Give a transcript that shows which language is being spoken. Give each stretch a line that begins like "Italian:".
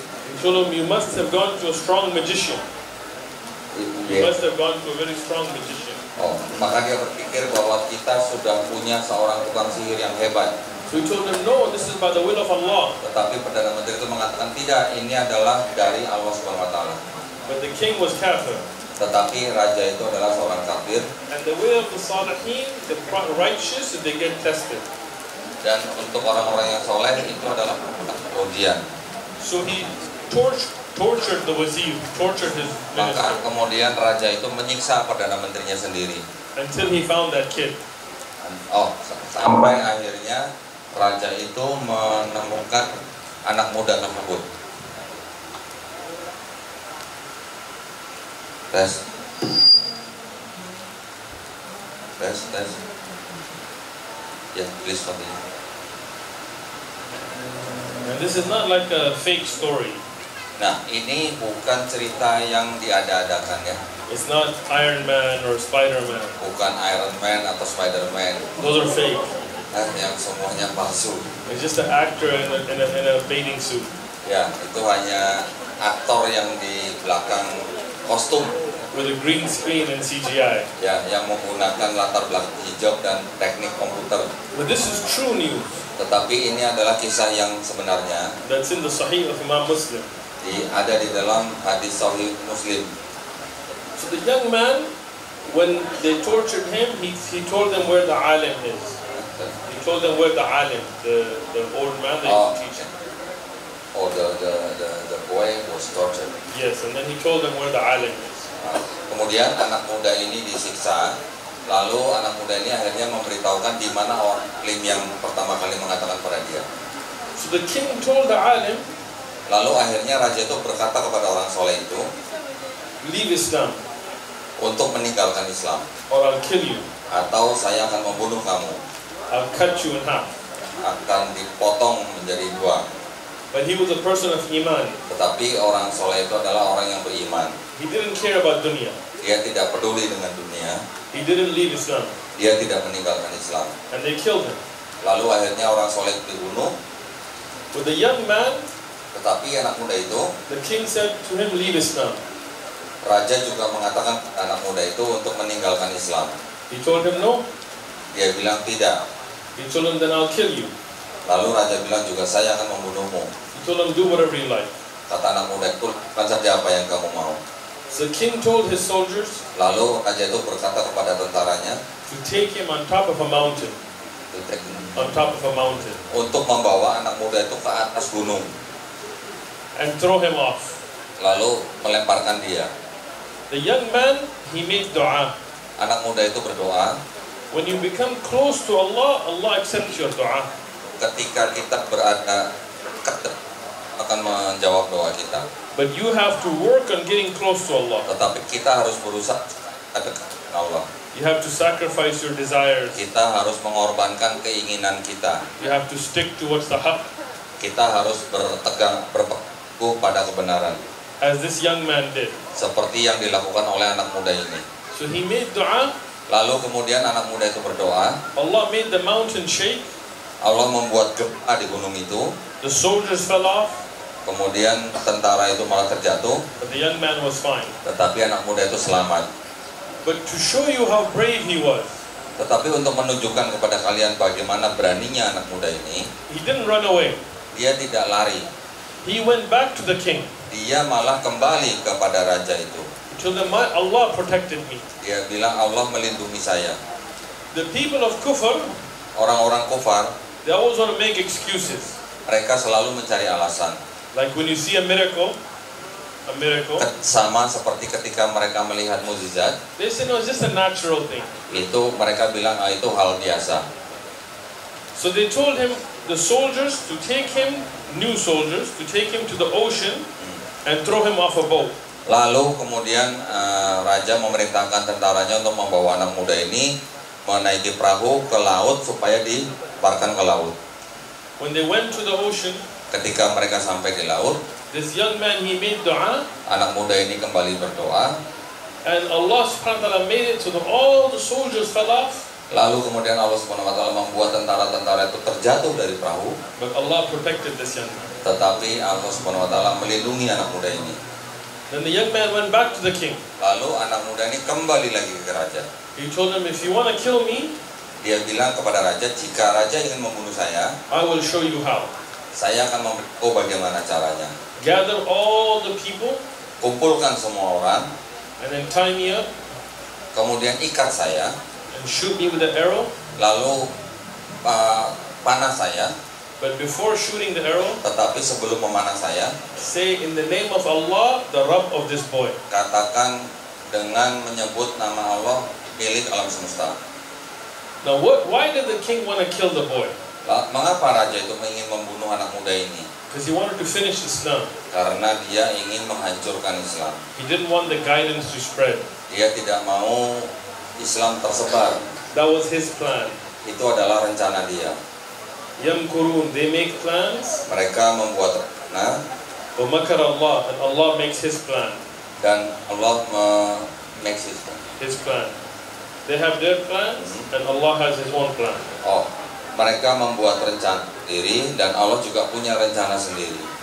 English: he told him, "You must have gone to a strong magician. You must have gone to a very strong magician."
Indonesian: maka dia berpikir bahwa kita sudah punya seorang tukang sihir yang hebat.
English: So he told him, "No, this is by the will of Allah."
Indonesian: Tetapi perdana menteri itu mengatakan tidak, ini adalah dari Allah Subhanahu wa taala.
English: But the king was kafir.
Indonesian: Tetapi raja itu adalah seorang kafir,
English: And the way of the salihin, the righteous, they get tested.
Indonesian: dan untuk orang-orang yang soleh itu adalah ujian.
English: So he tortured the wazir, tortured his
Indonesian: Maka
English: minister,
Indonesian: kemudian raja itu menyiksa perdana menterinya sendiri.
English: until he found that kid.
Indonesian: Sampai akhirnya raja itu menemukan anak muda tersebut. Tes. Ya,
English: please continue. And this is not like a fake story.
Indonesian: Nah, ini bukan cerita yang diada-adakan ya.
English: It's not Iron Man or Spider-Man.
Indonesian: Bukan Iron Man atau Spider-Man.
English: Those are fake.
Indonesian: Yang semuanya palsu.
English: It's just an actor in a bathing suit.
Indonesian: Ya, itu hanya aktor yang di belakang kostum.
English: With a green screen and CGI.
Indonesian: Ya, yang menggunakan latar belakang hijab dan teknik komputer.
English: But this is true news.
Indonesian: Tetapi ini adalah kisah yang sebenarnya.
English: That's in the Sahih of Imam Muslim.
Indonesian: Ada di dalam hadis Sahih Muslim.
English: So the young man, when they tortured him, he told them where the alim is. He told them where the alim, the old man that he teaching. Oh, the boy was tortured. Yes, and then he told them where the alim is.
Indonesian: Kemudian anak muda ini disiksa. Lalu anak muda ini akhirnya memberitahukan di mana orang alim yang pertama kali mengatakan pada dia.
English: So the king told the alim.
Indonesian: Lalu akhirnya raja itu berkata kepada orang soleh itu,
English: leave Islam,
Indonesian: untuk meninggalkan Islam,
English: or I'll kill you.
Indonesian: Atau saya akan membunuh kamu.
English: I'll cut you in half.
Indonesian: Akan dipotong menjadi dua.
English: But he was a person of iman.
Indonesian: Tetapi orang soleh itu adalah orang yang beriman.
English: He didn't care about dunya.
Indonesian: Dia tidak peduli dengan dunia.
English: He didn't leave Islam.
Indonesian: Dia tidak meninggalkan Islam.
English: And they killed him.
Indonesian: Lalu akhirnya orang soleh itu dibunuh.
English: With the young man,
Indonesian: tetapi anak muda itu,
English: the king said to him, leave Islam.
Indonesian: Raja juga mengatakan anak muda itu untuk meninggalkan Islam.
English: He told him no.
Indonesian: Dia bilang tidak.
English: He told him, then I'll kill you.
Indonesian: Lalu raja bilang juga, saya akan membunuhmu.
English: He told him, do whatever you like.
Indonesian: Kata anak muda itu, lakukan saja apa yang kamu mau.
English: So the king told his soldiers,
Indonesian: lalu raja itu berkata kepada tentaranya,
English: to take him on top of a mountain. On top of a mountain.
Indonesian: Untuk membawa anak muda itu ke atas gunung.
English: And throw him off.
Indonesian: Lalu melemparkan dia.
English: The young man, he made dua.
Indonesian: Anak muda itu berdoa.
English: When you become close to Allah, Allah accepts your dua.
Indonesian: Ketika kita berada dekat, akan menjawab doa kita.
English: But you have to work on getting close to Allah.
Indonesian: Tetapi kita harus berusaha dekat dengan Allah.
English: You have to sacrifice your desires.
Indonesian: Kita harus mengorbankan keinginan kita.
English: You have to stick to what's the haq.
Indonesian: Kita harus berpegang pada kebenaran.
English: As this young man did.
Indonesian: Seperti yang dilakukan oleh anak muda ini.
English: So he made dua.
Indonesian: Lalu kemudian anak muda itu berdoa.
English: Allah made the mountain shake.
Indonesian: Allah membuat gempa di gunung itu.
English: The soldiers fell off.
Indonesian: Kemudian tentara itu malah terjatuh.
English: But the young man was fine.
Indonesian: Tetapi anak muda itu selamat.
English: But to show you how brave he was.
Indonesian: Tetapi untuk menunjukkan kepada kalian bagaimana beraninya anak muda ini.
English: He didn't run away.
Indonesian: Dia tidak lari.
English: He went back to the king.
Indonesian: Dia malah kembali kepada raja itu.
English: He told him, Allah protected me.
Indonesian: Dia bilang Allah melindungi saya.
English: The people of kufr,
Indonesian: orang-orang kufar,
English: they always want to make excuses.
Indonesian: Mereka selalu mencari alasan.
English: Like when you see a miracle.
Indonesian: Sama seperti ketika mereka melihat mukjizat.
English: They say no, it's just a natural thing.
Indonesian: Itu mereka bilang itu hal biasa.
English: So they told him, the soldiers, to take him, new soldiers, to take him to the ocean and throw him off a boat.
Indonesian: Lalu kemudian raja memerintahkan tentaranya untuk membawa anak muda ini menaiki perahu ke laut supaya dilemparkan ke laut.
English: When they went to the ocean,
Indonesian: ketika mereka sampai di laut,
English: this young man, he made dua.
Indonesian: Anak muda ini kembali berdoa.
English: And Allah subhanahu wa ta'ala made it so that all the soldiers fell off.
Indonesian: Lalu kemudian Allah subhanahu wa ta'ala membuat tentara-tentara itu terjatuh dari perahu.
English: But Allah protected this young man.
Indonesian: Tetapi Allah subhanahu wa ta'ala melindungi anak muda ini.
English: Then the young man went back to the king.
Indonesian: Lalu anak muda ini kembali lagi ke raja.
English: He told him, if you want to kill me,
Indonesian: dia bilang kepada raja, jika raja ingin membunuh saya,
English: I will show you how.
Indonesian: Saya akan memberitahu bagaimana caranya.
English: Gather all the people.
Indonesian: Kumpulkan semua orang.
English: And then tie me up.
Indonesian: Kemudian ikat saya.
English: And shoot me with an arrow.
Indonesian: Lalu panah saya.
English: But before shooting the arrow,
Indonesian: tetapi sebelum memanah saya,
English: say in the name of Allah, the Rabb of this boy.
Indonesian: Katakan dengan menyebut nama Allah, milik alam semesta.
English: Now why did the king want to kill the boy?
Indonesian: Mengapa raja itu ingin membunuh anak muda ini?
English: Because he wanted to finish Islam.
Indonesian: Karena dia ingin menghancurkan Islam.
English: He didn't want the guidance to spread.
Indonesian: Dia tidak mau Islam tersebar.
English: That was his plan.
Indonesian: Itu adalah rencana dia.
English: Yamkurun, they make plans.
Indonesian: Mereka membuat rencana.
Arabic: Wa makar Allah,
English: and Allah makes his plan.
Indonesian: Dan Allah
English: makes His plan. They have their plans, and Allah has his own plan.
Indonesian: Oh, mereka membuat rencana sendiri dan Allah juga punya rencana sendiri.